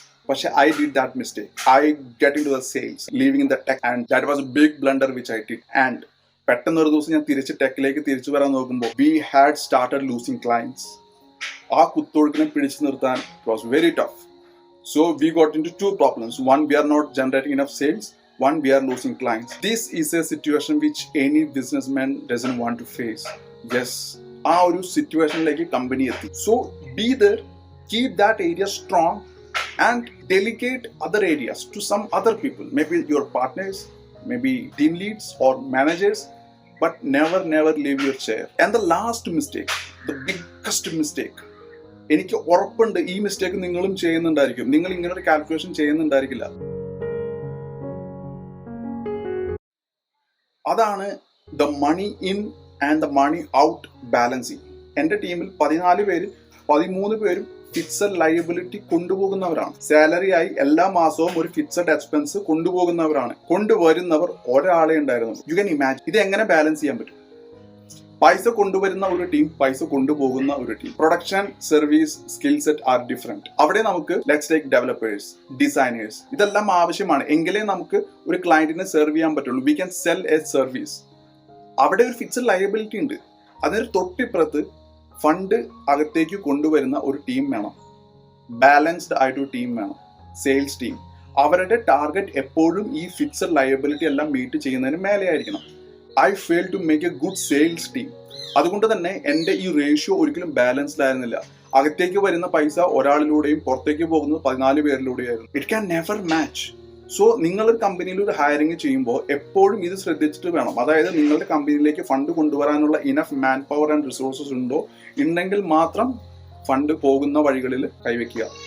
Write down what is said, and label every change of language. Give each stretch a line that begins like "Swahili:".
English: പക്ഷെ I did that mistake. I get into the sales, leaving in the tech, and that was a big blunder which I did.
Malayalam: And പെട്ടെന്ന് ഒരു ദിവസം ഞാൻ ടെക്കിലേക്ക് തിരിച്ചു വരാൻ നോക്കുമ്പോൾ
English: We had started losing clients.
Malayalam: ആ കുത്തൊഴുക്കിനെ പിടിച്ചു നിർത്താൻ
English: It was very tough. So we got into 2 problems. One, we are not generating enough sales. One, we are losing clients. This is a situation which any businessman doesn't want to face.
Malayalam: Yes, ആ ഒരു സിറ്റുവേഷനിലേക്ക് company എത്തി.
English: So be there, keep that area strong and delegate other areas to some other people. Maybe your partners, maybe team leads or managers, but never leave your chair. And the last mistake, the biggest mistake,
Malayalam: എനിക്ക് ഉറപ്പുണ്ട് ഈ mistake നിങ്ങളും ചെയ്യുന്നുണ്ടായിരിക്കും. നിങ്ങൾ ഇങ്ങനെ ഒരു calculation ചെയ്യുന്നുണ്ടായിരിക്കില്ല. അതാണ്
English: the money in and the money out
Malayalam: balancing. എൻ്റെ ടീമിൽ 14 പേര് 13 പേരും ഫിക്സഡ് ലയബിലിറ്റി കൊണ്ടുപോകുന്നവരാണ്. സാലറി ആയി എല്ലാ മാസവും ഒരു ഫിക്സഡ് എക്സ്പെൻസ് കൊണ്ടുപോകുന്നവരാണ്. കൊണ്ടുവരുന്നവർ ഒരാളെ ഉണ്ടായിരുന്നു.
English: you can imagine
Malayalam: ഇത് എങ്ങനെ ബാലൻസ് ചെയ്യാൻ പറ്റും? പൈസ കൊണ്ടുവരുന്ന ഒരു ടീം, പൈസ കൊണ്ടുപോകുന്ന ഒരു team. Production, service,
English: Skill set are different.
Malayalam: അവിടെ നമുക്ക്
English: let's take
Malayalam: ഡെവലപ്പേഴ്സ്, ഡിസൈനേഴ്സ്, ഇതെല്ലാം ആവശ്യമാണ്. എങ്കിലേ നമുക്ക് ഒരു ക്ലയന്റിനെ സെർവ് ചെയ്യാൻ പറ്റുള്ളൂ.
English: We can sell a service.
Malayalam: അവിടെ ഒരു ഫിക്സഡ് ലയബിലിറ്റി ഉണ്ട്. അതിന് തൊട്ടിപ്പുറത്ത് ഫണ്ട് അകത്തേക്ക് കൊണ്ടുവരുന്ന ഒരു ടീം വേണം. ബാലൻസ്ഡ് ആയിട്ടൊരു ടീം വേണം. Sales team. അവരുടെ ടാർഗറ്റ് എപ്പോഴും ഈ ഫിക്സഡ് ലയബിലിറ്റി എല്ലാം മീറ്റ് ചെയ്യുന്നതിന് മേലെ ആയിരിക്കണം.
English: I failed to make a good sales team.
Malayalam: അതുകൊണ്ട് തന്നെ എൻ്റെ ഈ റേഷ്യോ ഒരിക്കലും ബാലൻസ്ഡ് ആയിരുന്നില്ല. അകത്തേക്ക് വരുന്ന പൈസ ഒരാളിലൂടെയും പുറത്തേക്ക് പോകുന്നത് 14 പേരിലൂടെയായിരുന്നു.
English: It can never match.
Malayalam: So നിങ്ങളൊരു കമ്പനിയിൽ ഒരു ഹയറിംഗ് ചെയ്യുമ്പോൾ എപ്പോഴും ഇത് ശ്രദ്ധിച്ചിട്ട് വേണം. അതായത് നിങ്ങളുടെ കമ്പനിയിലേക്ക് ഫണ്ട് കൊണ്ടുവരാനുള്ള enough man power and resources ഉണ്ടെങ്കിൽ മാത്രം ഫണ്ട് പോകുന്ന വഴികളിൽ കൈവയ്ക്കുക.